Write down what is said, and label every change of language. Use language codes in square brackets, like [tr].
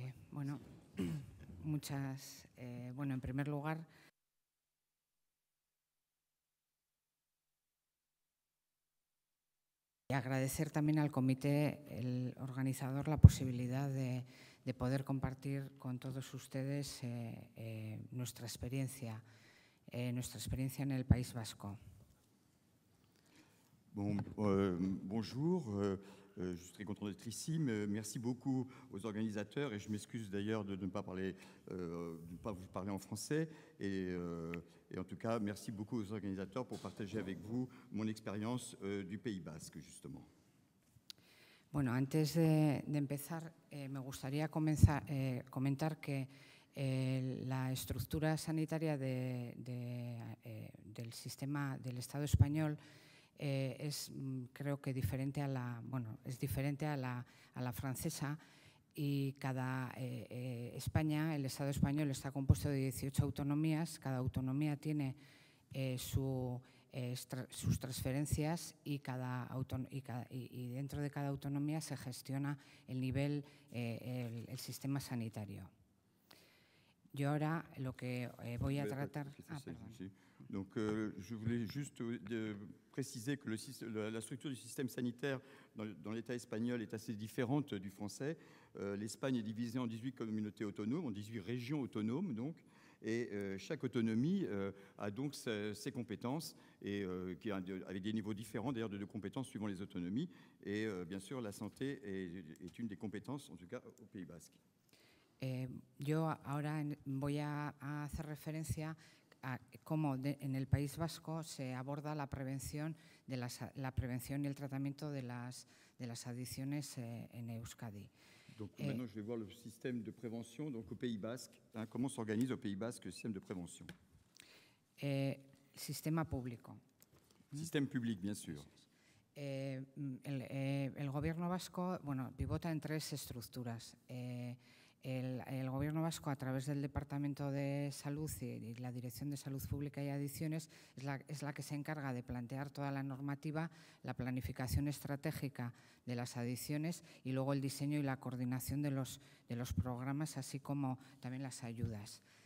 [es] Bueno, en primer lugar, y agradecer también al comité, el organizador, la posibilidad de poder compartir con todos ustedes nuestra experiencia en el País Vasco. [fr] Bonjour. Je suis très content d'être ici. Merci beaucoup aux organisateurs et je m'excuse d'ailleurs de ne pas vous parler en français. Et en tout cas, merci beaucoup aux organisateurs pour partager avec vous mon expérience du Pays Basque, justement. [es] Bueno, antes de empezar, me gustaría comentar que la estructura sanitaria del sistema del Estado español es, creo que, diferente a la francesa, y cada España, el Estado español está compuesto de 18 autonomías. Cada autonomía tiene sus transferencias y dentro de cada autonomía se gestiona el nivel, el sistema sanitario. Yo ahora lo que voy a tratar... [fr] Donc, je voulais juste préciser que la structure du système sanitaire dans l'État espagnol est assez différente du français. L'Espagne est divisée en 18 communautés autonomes, en 18 régions autonomes, donc, Et chaque autonomie a donc ses compétences, et avec des niveaux différents d'ailleurs de compétences suivant les autonomies. Et bien sûr, la santé est une des compétences, en tout cas au Pays Basque. [es] Yo ahora voy a hacer referencia a cómo en el País Vasco se aborda la prevención y el tratamiento de las adicciones en Euskadi. [fr] Donc maintenant, je vais voir le système de prévention donc au Pays Basque. Comment s'organise au Pays Basque le système de prévention? [es] Sistema público. [fr] Système public, bien sûr. [es] El gobierno vasco, bueno, pivota en tres estructuras. El Gobierno vasco, a través del Departamento de Salud y la Dirección de Salud Pública y Adicciones, es la que se encarga de plantear toda la normativa, la planificación estratégica de las adicciones y luego el diseño y la coordinación de los programas, así como también las ayudas.